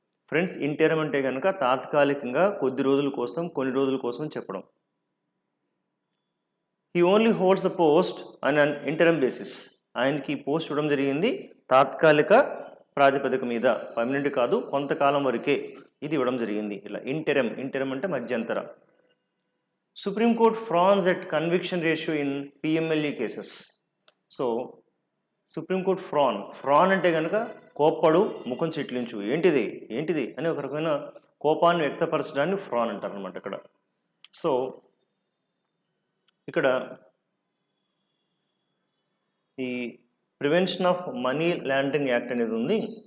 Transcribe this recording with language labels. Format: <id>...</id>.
<te>Friends, ఇంటరమ్ అంటే కనుక తాత్కాలికంగా కొద్ది రోజుల కోసం, కొన్ని రోజుల కోసం చెప్పడం.</te> <en>He only holds the post on an interim basis.</en> <te>ఆయనకి పోస్ట్ ఇవ్వడం జరిగింది తాత్కాలిక ప్రాతిపదిక మీద, పర్మనెంట్ కాదు, కొంతకాలం వరకే ఇది ఇవ్వడం జరిగింది. ఇలా ఇంటరమ్ అంటే మధ్యంతర.</te> <en>Supreme Court frowns at conviction ratio in PMLE cases.</en> <te>So supreme court prawn అంటే కనుక కోప్పడు ముఖం చిట్లించు ఏంటిది అని ఒక రకమైన కోపాన్ని వ్యక్తపరచడాన్ని ఫ్రాన్ అంటారు అనమాట ఇక్కడ. సో ఇక్కడ ఈ prevention of money laundering act అనేది ఉంది.</te>